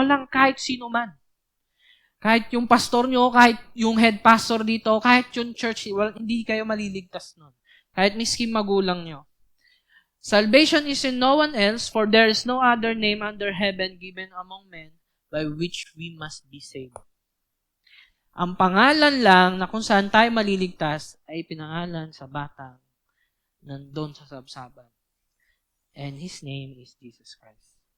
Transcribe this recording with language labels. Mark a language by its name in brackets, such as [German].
[Filipino] Walang kahit sino man. Kahit yung pastor nyo, kahit yung head pastor dito, kahit yung church, hindi kayo maliligtas nun. Kahit miski magulang nyo. [English] Salvation is in no one else, for there is no other name under heaven given among men by which we must be saved. [Filipino] Ang pangalan lang na kung saan tayo maliligtas ay pinangalan sa batang nandun sa sabsaban. [English] And His name is Jesus Christ.